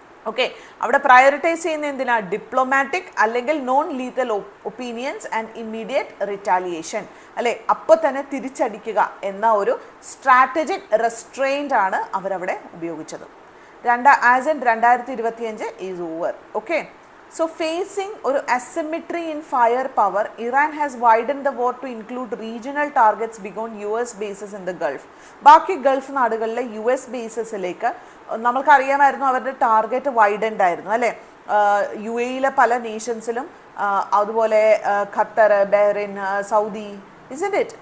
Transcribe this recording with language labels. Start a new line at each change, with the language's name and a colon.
Malayalam: Okay, അവിടെ prioritise ചെയ്യുന്ന എന്തിനാ? ഡിപ്ലോമാറ്റിക് അല്ലെങ്കിൽ non lethal opinions and immediate retaliation അല്ലേ? അപ്പോൾ തന്നെ തിരിച്ചടിക്കുക എന്ന ഒരു സ്ട്രാറ്റജിക് റെസ്ട്രെയിൻറ്റ് ആണ് അവരവിടെ ഉപയോഗിച്ചത്.
English: 2025 is over. Okay, so facing ഒരു asymmetry in firepower, Iran has widened the war to include regional targets beyond US bases in the Gulf.
Malayalam: ബാക്കി ഗൾഫ് നാടുകളിലെ US ബേസസിലേക്ക് നമ്മൾക്കറിയാമായിരുന്നു അവരുടെ ടാർഗറ്റ് വൈഡൻഡ് ആയിരുന്നു അല്ലേ? UAE പല നേഷൻസിലും അതുപോലെ Qatar, Bahrain, Saudi,
English: Isn't it?